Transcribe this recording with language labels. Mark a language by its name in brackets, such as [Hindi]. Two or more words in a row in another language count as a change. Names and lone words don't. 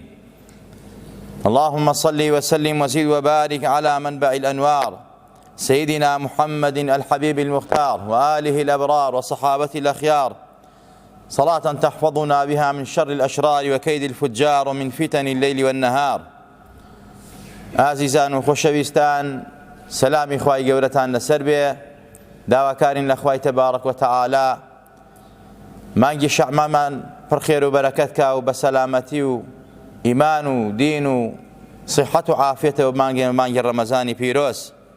[Arabic] اللهم صل وسلم وزد وبارك على منبع الأنوار سيدنا محمد الحبيب المختار وآله الأبرار وصحابته الأخيار، صلاة تحفظنا بها من شر الأشرار وكيد الفجار ومن فتن الليل والنهار. [Central Kurdish] ئازیزان و خۆشەویستان، سەلامی خوای گەورەتان لەسەر بێ. داواکارین لە خوای [Arabic] تەبارەک و تەعالا [Central Kurdish] مانگی شەعبانمان پڕخێر و بەرەکەت کا و بە سەلامەتی و ئیمان و دین و صحەت و عافیەتەوە مانگی ڕەمەزانی پیرۆز.